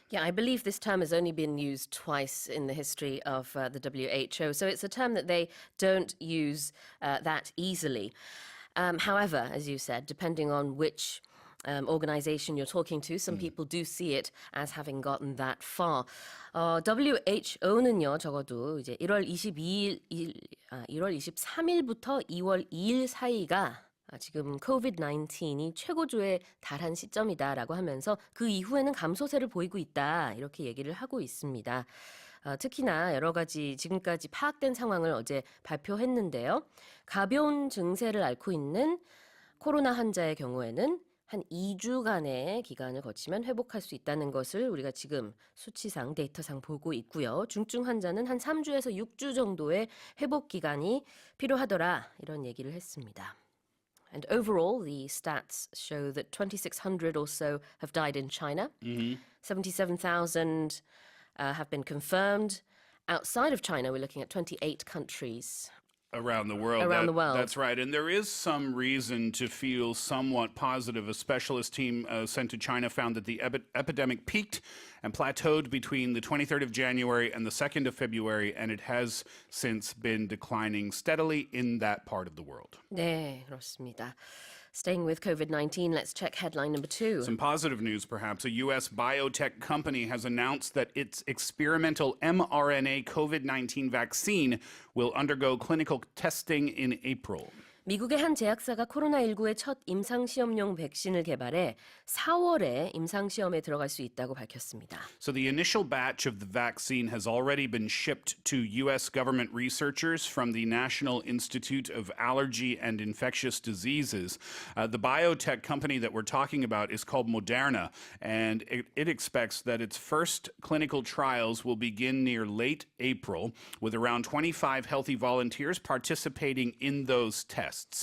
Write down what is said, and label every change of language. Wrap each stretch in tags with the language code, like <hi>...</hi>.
<en>Yeah, I believe this term has only been used twice in the history of the WHO, so it's a term that they don't use that easily. However, as you said, depending on which organization you're talking to, some people do see it as having gotten that far.</en> <ko>WHO는요, 적어도 이제 1월 23일부터 2월 2일 사이가 지금 COVID-19이 최고조에 달한 시점이다라고 하면서 그 이후에는 감소세를 보이고 있다 이렇게 얘기를 하고 있습니다. 특히나 여러 가지 지금까지 파악된 상황을 어제 발표했는데요. 가벼운 증세를 앓고 있는 코로나 환자의 경우에는 한 2주간의 기간을 거치면 회복할 수 있다는 것을 우리가 지금 수치상 데이터상 보고 있고요. 중증 환자는 한 3주에서 6주 정도의 회복 기간이 필요하더라 이런 얘기를 했습니다.</ko> <en>And overall, the stats show that 2,600 or so have died in China. 77,000 have been confirmed. Outside of China, we're looking at 28 countries. Around the world. Around the world. That's right. And there is some reason to feel somewhat positive. A specialist team sent to China found that the epidemic peaked and plateaued between the 23rd of January and the 2nd of February, and it has since been declining steadily in that part of the world.</en> <ko>네, 그렇습니다.</ko> <en>Staying with COVID-19, let's check headline number 2. Some positive news, perhaps. A U.S. biotech company has announced that its experimental mRNA COVID-19 vaccine will undergo clinical testing in April.</en> <ko>미국의 한 제약사가 코로나19의 첫 임상시험용 백신을 개발해 4월에 임상시험에 들어갈 수 있다고 밝혔습니다.</ko> <en>So the initial batch of the vaccine has already been shipped to U.S. government researchers from the National Institute of Allergy and Infectious Diseases. The biotech company that we're talking about is called Moderna, and it expects that its first clinical trials will begin near late April, with around 25 healthy volunteers participating in those tests.</en>